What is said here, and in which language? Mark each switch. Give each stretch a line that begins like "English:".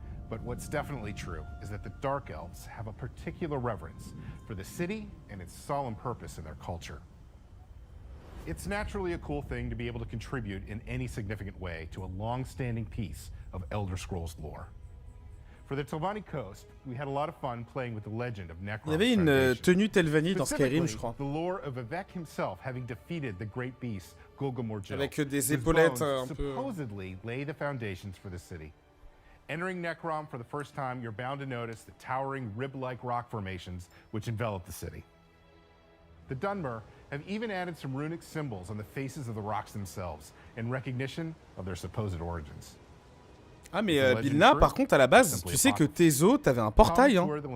English: But what's definitely true is that the Dark Elves have a particular reverence for the city and its solemn purpose in their culture. It's naturally a cool thing to be able to contribute in any significant way to a long-standing piece of Elder Scrolls lore. For the Telvanni coast, we had a lot of fun playing with the legend of Necrom.
French: Il y avait une tenue Telvanni dans Skyrim, je crois.
English: The lore of Vivek himself having defeated the great beast Golgamorjil.
French: Avec des épaulettes un peu.
English: Supposedly lay the foundations for the city. Entering Necrom for the first time, you're bound to notice the towering rib-like rock formations which envelop the city. The Dunmer have even added some runic symbols on the faces of the rocks themselves in recognition of their supposed origins.
French: Ah mais Bilna, par contre à la base, tu sais que Tezo, t'avais un portail hein.